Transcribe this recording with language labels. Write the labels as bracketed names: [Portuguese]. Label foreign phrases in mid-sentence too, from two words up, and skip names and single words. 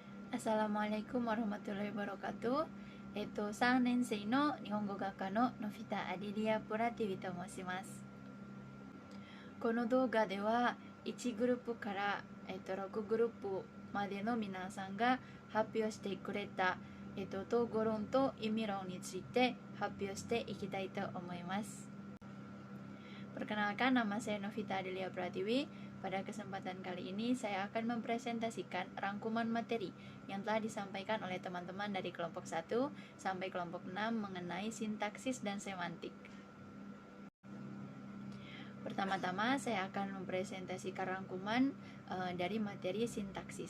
[Arabic] السلام عليكم ورحمة الله وبركاته. [Japanese] 3 年生の日本語学科ののフィタ・アディリア・プラティビと申します。この動画では1グループから、6グループまでの皆さんが発表してくれた、統合論と意味論について発表していきたいと思います。 [Indonesian] Perkenalkan, nama saya Novita Adelia Pratiwi. Pada kesempatan kali ini saya akan mempresentasikan rangkuman materi yang telah disampaikan oleh teman-teman dari kelompok 1 sampai kelompok 6 mengenai sintaksis dan semantik. Pertama-tama saya akan mempresentasikan rangkuman dari materi sintaksis.